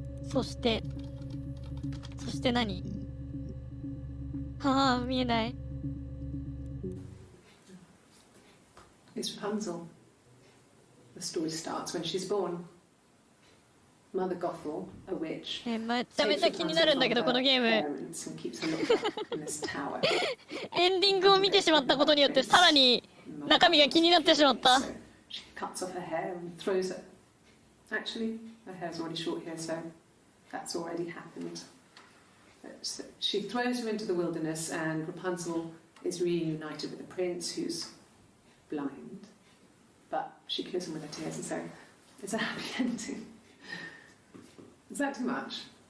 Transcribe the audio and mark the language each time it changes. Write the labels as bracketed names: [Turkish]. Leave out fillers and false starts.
[Japanese] そして何？はあ、見えない。 [English] It's Rapunzel. The story starts when she's born. Mother Gothel, a witch, [Japanese] めちゃめちゃ気になるんだけど、このゲーム。 [English] parents and keeps her locked up in this tower. [Japanese] エンディングを見てしまったことによってさらに中身が気になってしまった。 [English] So she cuts off her hair and throws it. Actually, her hair's already short here, so that's already happened. So she throws her into the wilderness, and Rapunzel is reunited with the prince, who's blind, but she kills him with her tears, and so it's a happy ending. Is that too much?